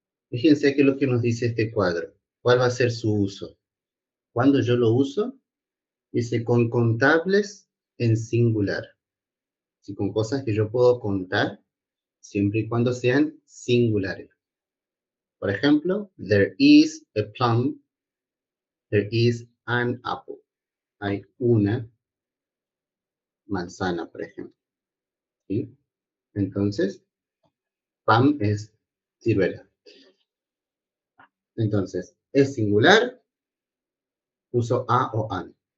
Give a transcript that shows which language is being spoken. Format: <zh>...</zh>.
<es>Fíjense qué es lo que nos dice este cuadro. ¿Cuál va a ser su uso? Cuando yo lo uso, dice con contables en singular. Sí, con cosas que yo puedo contar, siempre y cuando sean singulares. Por ejemplo,</es> <en>there is a plum, there is an apple.</en> <es>Hay una manzana, por ejemplo. ¿Sí? Entonces, plum es ciruela. Entonces, es singular, uso a o an.</es>